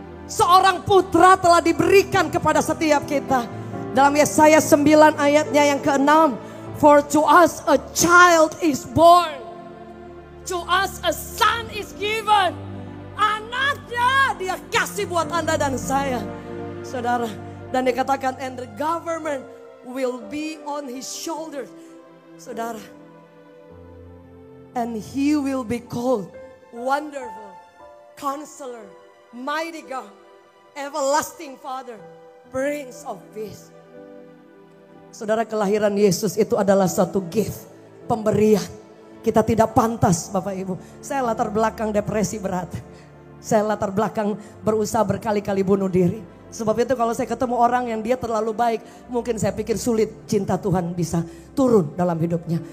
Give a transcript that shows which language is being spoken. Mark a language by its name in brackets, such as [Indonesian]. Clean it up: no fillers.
[Indonesian] Seorang putra telah diberikan kepada setiap kita. Dalam Yesaya 9 ayatnya yang ke-6. [English] For to us a child is born. To us a son is given. [Indonesian] Anaknya dia kasih buat Anda dan saya. Saudara. Dan dikatakan [English] and the government will be on his shoulders. [Indonesian] Saudara. [English] And he will be called Wonderful Counselor, Mighty God, Everlasting Father, Prince of Peace. [Indonesian] Saudara, kelahiran Yesus itu adalah satu gift, pemberian. Kita tidak pantas Bapak Ibu. Saya latar belakang depresi berat. Saya latar belakang berusaha berkali-kali bunuh diri. Sebab itu kalau saya ketemu orang yang dia terlalu baik, mungkin saya pikir sulit cinta Tuhan bisa turun dalam hidupnya.